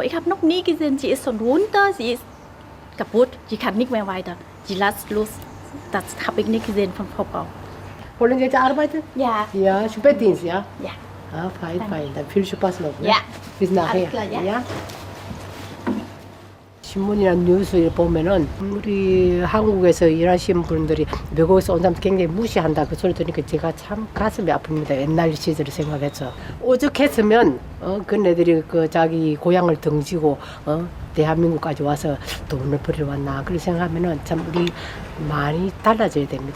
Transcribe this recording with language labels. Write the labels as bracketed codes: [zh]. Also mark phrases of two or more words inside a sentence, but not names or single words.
[de] Ich habe noch nie gesehen, sie ist schon runter, sie ist kaputt, sie kann nicht mehr weiter. Sie lässt los. Das habe ich nicht gesehen von Frau Bau. Wollen Sie jetzt arbeiten? Ja. Ja, Spätdienst, ja? Ja. Ah, fein. Dann viel Spaß noch. Ne? Ja. Bis nachher. Alles klar, ja. [ko] 신문이나 뉴스를 보면은 우리 한국에서 일하시는 분들이 외국에서 온 사람 굉장히 무시한다 그 소리 들으니까 제가 참 가슴이 아픕니다. 옛날 시절을 생각해서 오죽했으면 그네들이 그 자기 고향을 등지고 대한민국까지 와서 돈을 벌이러 왔나 그렇게 생각하면은 참 우리 많이 달라져야 됩니다.